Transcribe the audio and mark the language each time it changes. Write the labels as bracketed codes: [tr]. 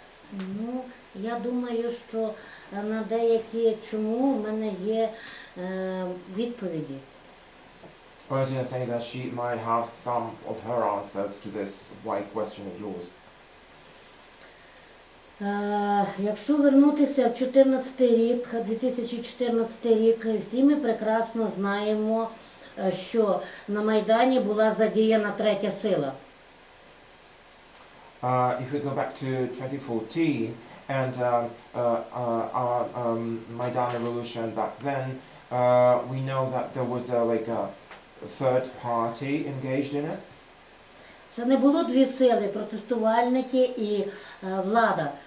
[uk] Ну, я думаю, що на деякі чому в мене є відповіді. [en] Valentina is saying that she might have some of her answers to this why question of yours. [uk] Якщо вернутися в 2014 рік, всі ми прекрасно знаємо, що на Майдані була задіяна третя сила. [en] If we go back to 2014 and our Maidan revolution back then, we know that there was like a third party engaged in it. [uk] Це не було дві сили, протестувальники і влада.